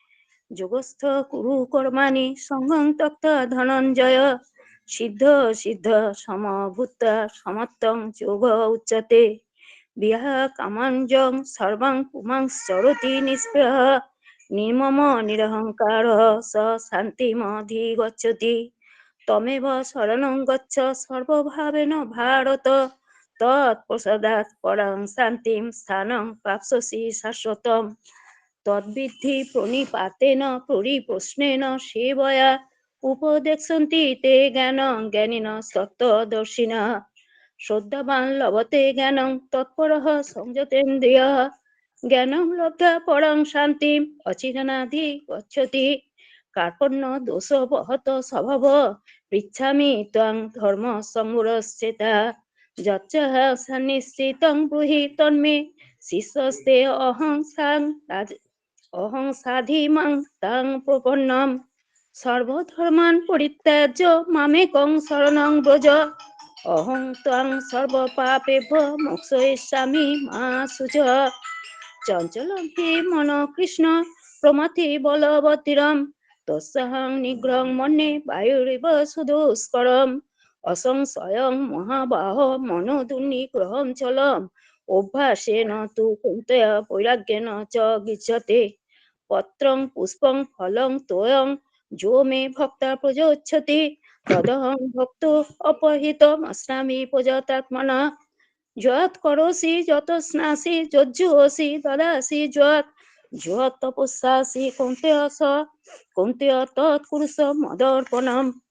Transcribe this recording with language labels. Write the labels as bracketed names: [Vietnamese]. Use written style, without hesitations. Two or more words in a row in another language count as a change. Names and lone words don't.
[Sanskrit] যোগস্থ কুরু কর্মাণি সঙ্গং ত্যক্ত্বা ধনঞ্জয় সিদ্ধ সিদ্ধ সমভূত সমত্বং যোগ উচ্যতে বিহা কামাঞ্জং সর্বং পুমাংশ্চরতি নিঃস্পৃহ নির্মম নিরহংকার স শান্তিমধিগচ্ছতি তমেব শরণং গচ্ছ সর্বভাবেন ভারত তৎপ্রসাদাৎ পরাং শান্তিম স্থানং প্রাপ্স্যসি শাশ্বতম তদ্বিদ্ধি প্রণিপাতেন পরিপ্রশ্নেন সেবয়া উপদেক্ষন্তি তে জ্ঞানং জ্ঞানিনঃ তত্ত্বদর্শিনঃ শ্রদ্ধাবান লভতে জ্ঞানং তৎপরঃ সংযতেন্দ্রিয়ঃ জ্ঞানং লব্ধা পরং শান্তিম অচিরনাধি গচ্ছতি কার্পণ্য দোষোপহত স্বভাব পৃচ্ছামি ত্বং ধর্ম সংগুরশ্চেতা যচ্চ সন্নিশ্চিতং ব্রূহি তন্মে শিষ্যস্তে অহং সাধিমাং তাং প্রপন্নম সর্বধর্মান পরিত্যাজ্য মামেকং শরণং ব্রজ অহং ত্বং সর্বপাপেভ্যো মোক্ষয়িষ্যামি মা শুচ চঞ্চলং হি মন কৃষ্ণ প্রমাথি বলবতীরম তস্যাহং নিগ্রহং মন্যে বায়ুরিব সুদুষ্করম অসংশয়ং মহাবাহ মনোদুর্নিগ্রহং চলম অভ্যাসেন তু কুন্তয়া বৈরাগ্যেন চ গৃহ্যতে পত্রং পুষ্পং ফলং তোয়ং যো মে ভক্তা প্রযোচ্ছতি তদহং ভক্ত অপহিতম অস্নামি প্রজাতাত্মনা যৎ করোসি যত স্নাসি যজ্জুহসি দদাসি যৎ তপস্যাসি কৌন্তেয় তৎ কুরুষ মদর্পণম